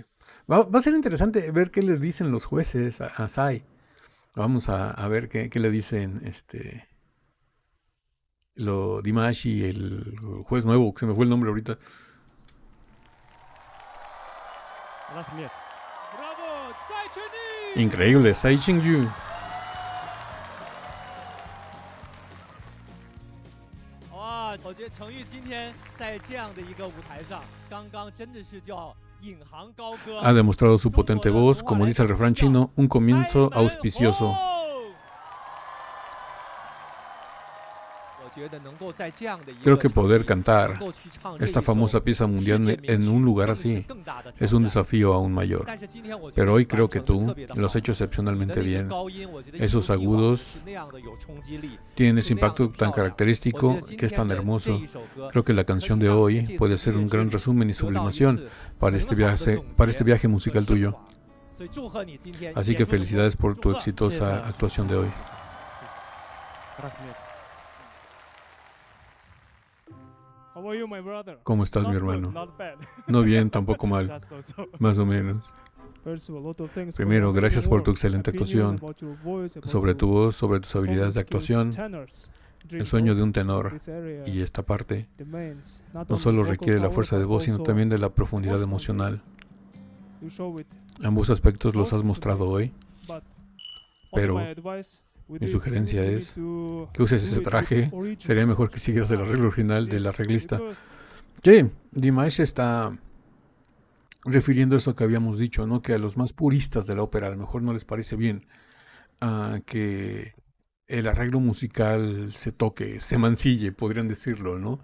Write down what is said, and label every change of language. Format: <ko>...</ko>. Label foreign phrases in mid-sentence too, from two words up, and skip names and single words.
<es>Va a ser interesante ver qué le dicen los jueces a Tsai. Vamos a ver qué le dicen lo Dimash y el juez nuevo, que se me fue el nombre ahorita.</es> <kk>Rahmet.</kk> <ko>브라보, 사이춘이!</ko> <es>Increíble, Tsai Ching-yu.</es> <zh>哇，我觉得程昱今天在这样的一个舞台上，刚刚真的是叫引吭高歌。</zh> <es>Ha demostrado su potente voz, como dice el refrán chino, un comienzo auspicioso.</es> <zh>我觉得能够在这样的一个</zh> <es>Creo que poder</es> <zh>场地</zh> <es>cantar</es> <zh>能够去唱这</zh> <es>esta</es> <zh>一首</zh> <es>famosa pieza</es> <zh>世界</zh> <es>mundial</es> <zh>名曲</zh> <es>en un lugar</es> <zh>更是</zh> <es>así</es> <zh>更大的</zh> <es>es</es> <zh>挑</zh> <es>un</es> <zh>战。</zh> <es>desafío aún mayor.</es> <zh>但是今天我觉得</zh> <es>Pero hoy</es> <zh>完</zh> <es>creo que</es> <zh>成得</zh> <es>tú</es> <zh>特别地</zh> <es>lo has</es> <zh>好</zh> <es>hecho</es> <zh>你的</zh> <es>excepcionalmente</es> <zh>那个</zh> <es>bien.</es> <zh>高音我觉得</zh> <es>Esos</es> <zh>一如既往</zh> <es>agudos</es> <zh>是那样的有冲击力，</zh> <es>Tienen</es> <zh>是</zh> <es>ese</es> <zh>那样的</zh> <es>impacto tan</es> <zh>漂亮。我觉</zh> <es>característico</es> <zh>得今</zh> <es>que es</es> <zh>天</zh> <es>tan</es> <zh>的这</zh> <es>hermoso.</es> <zh>一首歌</zh> <es>Creo que la</es> <zh>可以</zh> <es>canción de</es> <zh>让你</zh> <es>hoy</es> <zh>这</zh> <es>puede</es> <zh>次</zh> <es>ser</es> <zh>音</zh> <es>un</es> <zh>乐之</zh> <es>gran</es> <zh>旅</zh> <es>resumen y</es> <zh>得到一</zh> <es>sublimación</es> <zh>次</zh> <es>para</es> <zh>很</zh> <es>este</es> <zh>好的</zh> <es>viaje,</es> <zh>总</zh> <es>para</es> <zh>结</zh> <es>este viaje</es> <zh>和</zh> <es>musical</es> <zh>升</zh> <es>tuyo.</es> <zh>华。所以祝贺你今天</zh> <es>Así</es> <zh>演</zh> <es>que</es> <zh>出成功，</zh> <es>felicidades por</es> <zh>祝</zh> <es>tu</es> <zh>贺。</zh> <es>exitosa actuación de hoy.</es> <kk>Rahmet.</kk> <en>How are you, my brother?</en> <es>¿Cómo estás, mi</es> <en>Not good,</en> <es>hermano?</es> <en>not bad.</en> <es>No bien, tampoco mal,</es> <en>Just so.</en> <es>más o menos.</es> <en>First of all, a lot of thanks for</en> <es>Primero,</es> <en>your</en> <es>gracias</es> <en>amazing</en> <es>por tu</es> <en>work,</en> <es>excelente</es> <en>opinion</en> <es>actuación,</es> <en>about your voice, about</en> <es>sobre</es> <en>your</en> <es>tu voz, sobre tus habilidades de</es> <en>vocal skills,</en> <es>actuación,</es> <en>tenors, dream</en> <es>el sueño de</es> <en>vocal.</en> <es>un tenor.</es> <en>This area</en> <es>Y esta parte</es> <en>demands not</en> <es>no</es> <en>only</en> <es>solo</es> <en>vocal</en> <es>requiere la</es> <en>power,</en> <es>fuerza de</es> <en>but</en> <es>voz, sino</es> <en>also</en> <es>también de la profundidad</es> <en>emotional</en> <es>emocional.</es> <en>depth. You show it,</en> <es>Ambos aspectos los has mostrado hoy.</es> <en>but</en> <es>Pero</es> <en>only my advice with</en> <es>mi</es> <en>this,</en> <es>sugerencia</es> <en>you need</en> <es>es</es> <en>to</en> <es>que uses</es> <en>do</en> <es>ese</es> <en>it with</en> <es>traje.</es> <en>original.</en> <es>Sería mejor que siguieras el arreglo original del</es> <en>Yes,</en> <es>arreglista.</es> <en>because</en> <es>Sí, Dimash está refiriendo eso que habíamos dicho, ¿no? Que a los más puristas de la ópera a lo mejor no les parece bien que el arreglo musical se toque, se mancille, podrían decirlo, ¿no?</es>